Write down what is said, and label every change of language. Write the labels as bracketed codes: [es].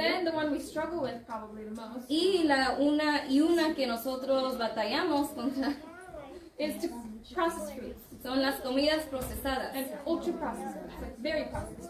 [en] then the one we struggle with probably the most [es] Y una que nosotros batallamos contra [en] is to processed foods [es] son las comidas procesadas. [en] and ultra processed foods, like very processed.